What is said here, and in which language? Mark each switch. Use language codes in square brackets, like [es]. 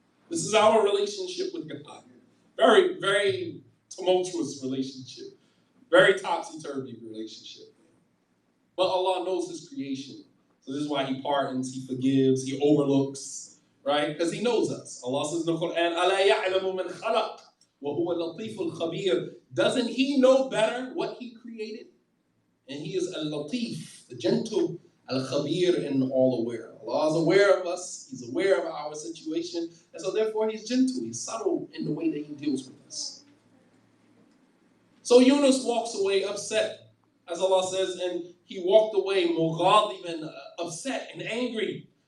[en] This is our relationship with God. Very, very tumultuous relationship. Very topsy-turvy relationship. But Allah knows his creation. So this is why he pardons, he forgives, he overlooks, right? Because he knows us. Allah says in the Quran, [ar] أَلَا يَعْلَمُ مَنْ خَلَقَ وَهُوَ اللَّطِيفُ الْخَبِيرُ. [en] Doesn't he know better what he created? And he is al-latif, the gentle, al-khabir, and all aware. Allah is aware of us. He's aware of our situation. And so therefore he's gentle. He's subtle in the way that he deals with us. So Yunus walks away upset, as Allah says, and he walked away mughadiban, upset and angry.